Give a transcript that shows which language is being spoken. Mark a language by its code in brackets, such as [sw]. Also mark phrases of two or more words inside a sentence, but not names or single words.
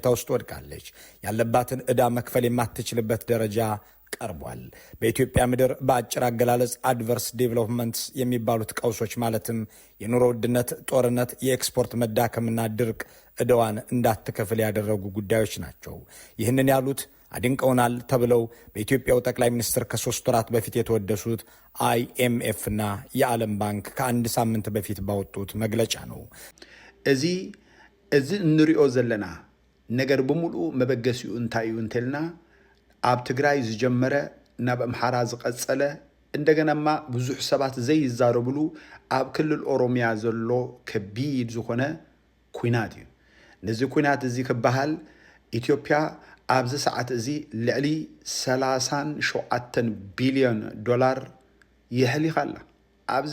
[am] ውስጥ ወድቃለች። ያለባትን ዕዳ መክፈል የማትችልበት ደረጃ ቀርቧል። በኢትዮጵያ ምድር በአጭር አገላለጽ [en] adverse developments [am] የሚባሉት ቀውሶች ማለትም የኑሮ ውድነት፣ ጦርነት፣ የኤክስፖርት መዳከምና ድርቅ ዕዳዋን እንዳትከፍል ያደረጉ ጉዳዮች ናቸው። ይህንን ያሉት አድንቀውናል ተብለው በኢትዮጵያው ጠቅላይ ሚኒስትር ከ3 ወራት በፊት የተወደሱት IMF እና የዓለም ባንክ ከ1 ሳምንት በፊት ባወጡት መግለጫ ነው። [ti] እዚ እንሪኦ ዘለና ነገር በሙሉ መበገሲኡ እንታይ እዩ እንተልና ኣብ ትግራይ ዝጀመረ ናብ ኣምሓራ ዝቐጸለ እንደገናማ ብዙሕ ሰባት ዘይዛረብሉ ኣብ ክልል ኦሮሚያ ዘሎ ከቢድ ዝኾነ ኩናት እዩ። ነዚ ኩናት እዚ ክበሃል ኢትዮጵያ ኣብዚ ሰዓት እዚ ልዕሊ 37 ቢልዮን ዶላር የሕሊኻ ኣላ ኣብዚ